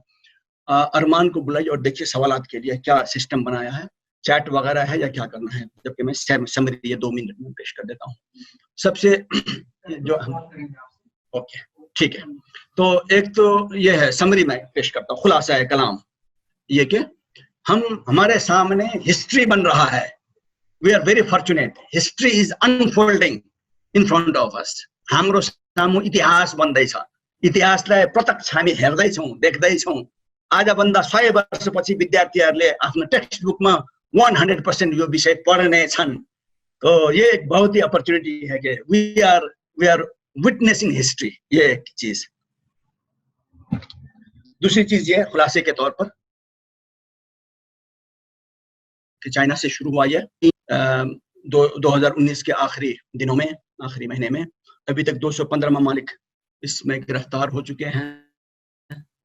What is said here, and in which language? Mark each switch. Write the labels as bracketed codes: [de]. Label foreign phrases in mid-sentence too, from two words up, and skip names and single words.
[ur] ارمان کو بلائیے اور دیکھیے سوالات کے لیے کیا سسٹم بنایا ہے، چیٹ وغیرہ ہے یا کیا کرنا ہے، جبکہ میں سمری یہ 2 منٹ میں پیش کر دیتا ہوں. سب سے جو اوکے ٹھیک ہے، تو ایک تو یہ ہے، سمری میں پیش کرتا ہوں، خلاصہ ہے کلام یہ کہ ہمارے سامنے ہسٹری بن رہا ہے. [en] We are very fortunate, history is unfolding in front of us. [ne] हाम्रो सामु इतिहास बन्दैछ, इतिहासलाई प्रत्यक्ष हामी हेर्दैछौँ, देख्दैछौँ। आजभन्दा 100 वर्षपछि विद्यार्थीहरूले आफ्नो टेक्स्ट बुकमा 100% यो विषय पढ्ने छन्। [ur] تو یہ ایک بہت ہی اپارچونٹی ہے کہ [en] we are witnessing history, [ur] یہ ایک چیز. دوسری چیز یہ خلاصے کے طور پر کہ چائنا سے شروع ہوا یہ 2019 کے آخری دنوں میں، آخری مہینے میں، ابھی تک 215 ممالک اس میں گرفتار ہو چکے ہیں.